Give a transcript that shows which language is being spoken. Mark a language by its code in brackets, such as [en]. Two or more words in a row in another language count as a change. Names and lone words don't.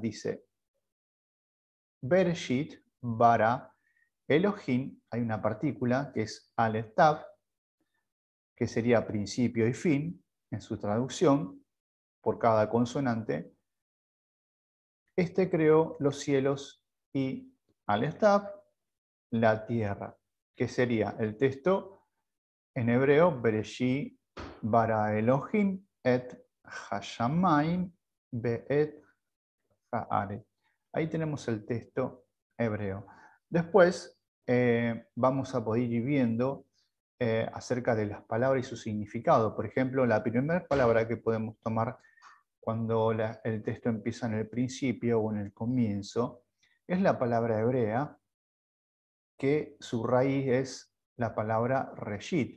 [es] Dice: [he] בראשית ברא אלהים, [es] hay una partícula que es [he] אלף תו, [es] que sería principio y fin en su traducción por cada consonante. Este creó los cielos y [he] אלף תו [es] la tierra, que sería el texto en hebreo: [he] בראשית ברא אלהים את השמים ואת הארץ. [es] Ahí tenemos el texto hebreo. Después vamos a poder ir viendo acerca de las palabras y su significado. Por ejemplo, la primera palabra que podemos tomar cuando el texto empieza en el principio o en el comienzo es la palabra hebrea, que su raíz es la palabra reshit.